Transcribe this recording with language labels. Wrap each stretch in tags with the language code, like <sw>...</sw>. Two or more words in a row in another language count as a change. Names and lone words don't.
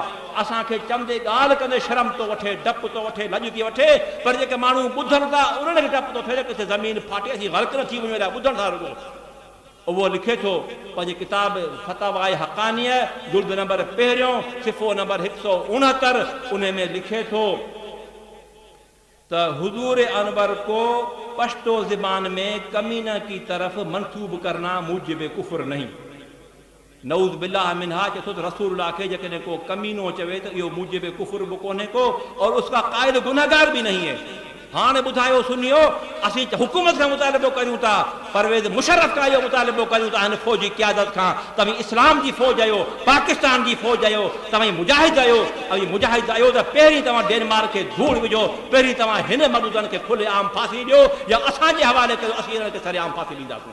<sd>असांखे चवंदे ॻाल्हि कंदे शर्म थो वठे, डपु थो वठे, लॼ थी वठे, पर जेके माण्हू ॿुधनि था उन्हनि खे डपु थो थिए किथे ज़मीन फाटे असीं ग़लति न थी वञूं अहिड़ा ॿुधनि था रुॻो। उहो लिखे थो पंहिंजी किताब फतावाए हक़ानिया जुल्द नंबर 1 सिफ़ो नंबर 169 उन में लिखे थो त</sd> <ur>حضور انور کو پشتو زبان میں کمینہ کی طرف منسوب کرنا موجب کفر نہیں.</ur> <ar>نعوذ بالله منها</ar> <sd>चए थो त रसूलुल्लाह खे जेकॾहिं को कमीनो चवे त इहो मूजिब कुफ्र बि कोन्हे को</sd> <ur>اور اس کا قائل گنہگار بھی نہیں ہے.</ur> <sd>हाणे ॿुधायो सुनियो, असीं हुकूमत खां मुतालिबो करियूं था, परवेज़ मुशर्रफ खां इहो मुतालिबो करियूं था हिन फ़ौजी क़यादत खां, तव्हां इस्लाम जी फ़ौज आहियो, पाकिस्तान जी फ़ौज आहियो, तव्हां मुजाहिद आहियो। ऐं मुजाहिद आहियो त पहिरीं तव्हां डेनमार्क खे धूड़ विझो, पहिरीं तव्हां हिन मर्दनि खे खुले आम फांसी ॾियो या असांजे हवाले कयो, असीं हिननि खे सरेआम फांसी ॾींदासीं।</sd>